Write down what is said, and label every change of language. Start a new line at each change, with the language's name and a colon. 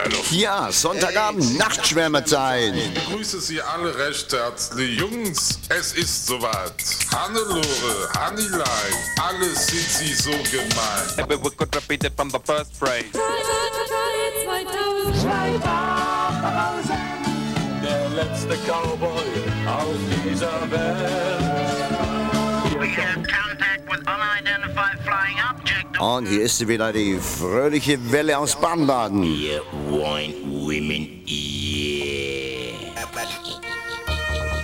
German: Ja, Sonntagabend, hey, Nachtschwärmerzeit. Ich grüße Sie alle recht herzlich. Jungs, es ist soweit. Hannelore, Hannelein, alle sind Sie so gemein.
English: Hey, we could repeat it from the first phrase. 2000.
German: Der letzte Cowboy auf dieser Welt.
English: We have contact with unidentified flying objects.
German: Und hier ist sie wieder, die fröhliche Welle aus Baden-Baden. Wir wollen Women, yeah.